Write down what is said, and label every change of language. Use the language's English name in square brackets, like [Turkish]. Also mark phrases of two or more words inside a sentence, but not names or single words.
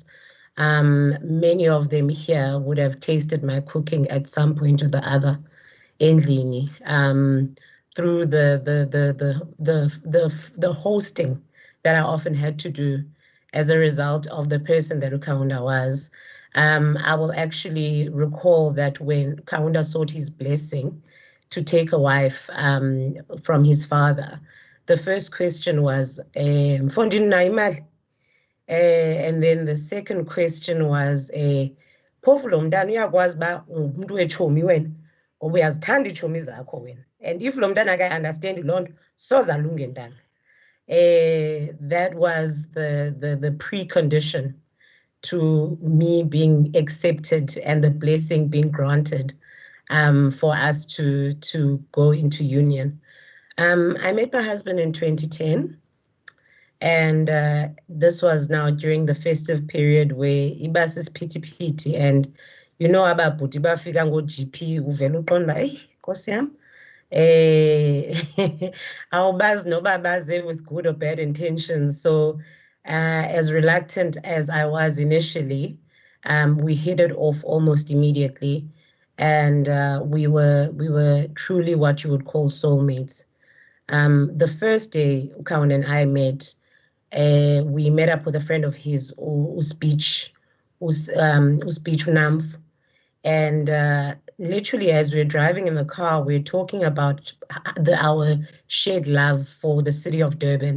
[English] Many of them here would have tasted my cooking at some point or the other endlini, through the hosting that I often had to do as a result of the person that Kaunda was. I will actually recall that when Kaunda sought his blessing to take a wife from his father, the first question was, [Xhosa] Mfondini na imali? [English] And then the second question was, [Xhosa] phofu lo mntana uyakwazi uba umuntu wetshomi wena ngoba uyazithanda iitshomi zakho wena, [English] and if [Xhosa] lo mntana akayi-understandi loo nto soze alunge ntana. [English] That was the precondition to me being accepted and the blessing being granted for us to go into union. I met my husband in 2010, and this was now during the festive period where ibas is pity, and you know [Xhosa] ababhuti bafika ngo-GP uvela uqonda eyi nkosi yam awubazi noba baze [English] with good or bad intentions. So As reluctant as I was initially, we hit it off almost immediately, and we were truly what you would call soulmates. The first day Kaunda and I met, we met up with a friend of his, speech Namf, and literally as we were driving in the car, we were talking about our shared love for the city of Durban.